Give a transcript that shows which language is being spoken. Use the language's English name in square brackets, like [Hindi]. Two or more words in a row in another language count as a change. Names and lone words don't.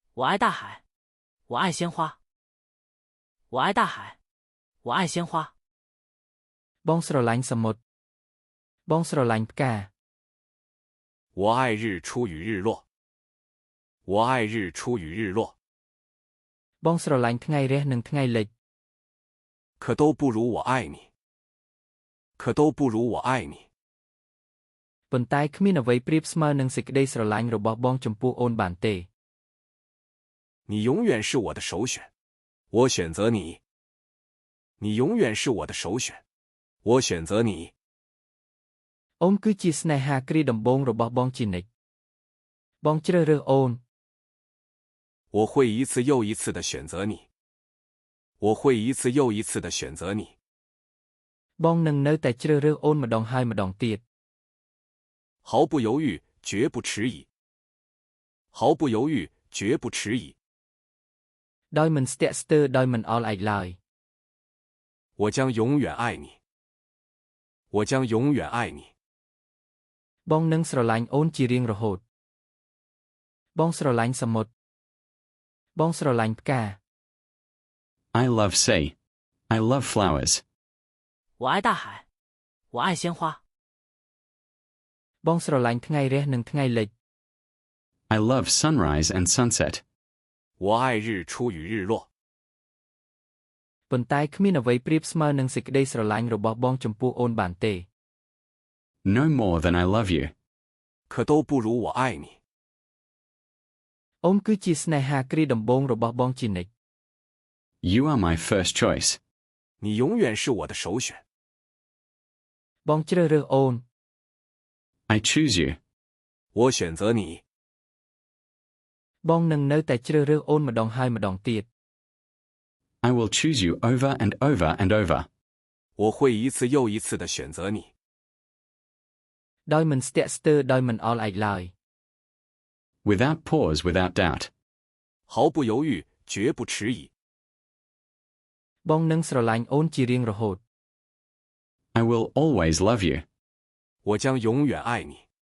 [Chinese] 我爱大海，我爱鲜花。我爱大海，我爱鲜花。 [Khmer] បងស្រឡាញ់សមុទ្រ បងស្រឡាញ់ផ្កា [Chinese] 我爱日出与日落。我爱日出与日落。 [Khmer] បងស្រឡាញ់ថ្ងៃរះនិងថ្ងៃលិច [Chinese] 可都不如我爱你。可都不如我爱你。 [Khmer] ប៉ុន្តែគ្មានអ្វីប្រៀបស្មើនឹងសេចក្តីស្រឡាញ់របស់បងចំពោះអូនបានទេ [Chinese] 你永远是我的首选。我选择你。你永远是我的首选。我选择你。 [Khmer] អូនគឺជាស្នេហាគ្រាដំបូងរបស់បងជានិច្ច បងជ្រើសរើសអូន [Chinese] 我会一次又一次的选择你。我会一次又一次的选择你。 [Khmer] បងនឹងនៅតែជ្រើសរើសអូនម្ដងហើយម្ដងទៀត [Chinese] 毫不犹豫，绝不迟疑。毫不犹豫，绝不迟疑。 [Khmer] ដោយមិនស្ទាក់ស្ទើរដោយមិនអល់ឯកឡើយ [Chinese] 我将永远爱你。我将永远爱你。 [Khmer] បងនឹងស្រឡាញ់អូនជារៀងរហូត បងស្រឡាញ់សមុទ្រ បងស្រឡាញ់ផ្កា [English] I love sea. I love flowers. [Chinese] 我爱大海，我爱鲜花。 [Khmer] បងស្រឡាញ់ថ្ងៃរះនិងថ្ងៃលិច [English] I love sunrise and sunset. [Chinese] 我爱日出与日落。 [Khmer] ប៉ុន្តែគ្មានអ្វីប្រៀបស្មើនឹងសេចក្តីស្រឡាញ់របស់បងចំពោះអូនបានទេ [English] No more than I love you. [Chinese] 可都不如我爱你。 [Khmer] អូនគឺជាស្នេហាគ្រាដំបូងរបស់បងជានិច្ច [English] You are my first choice. [Chinese] 你永远是我的首选。 [Khmer] បងជ្រើសរើសអូន [English] I choose you. [Chinese] 我选择你。 [Khmer] បងនឹងនៅតែជ្រើសរើសអូនម្ដងហើយម្ដងទៀត [English] I will choose you over and over and over. [Chinese] 我会一次又一次的选择你。 [Khmer] ដោយមិនស្ទាក់ស្ទើរដោយមិនអល់ឯកឡើយ [English] Without pause, without doubt. [Chinese] 毫不犹豫，绝不迟疑。 [Khmer] បងនឹងស្រឡាញ់អូនជារៀងរហូត [English] I will always love you. [Chinese] 我将永远爱你。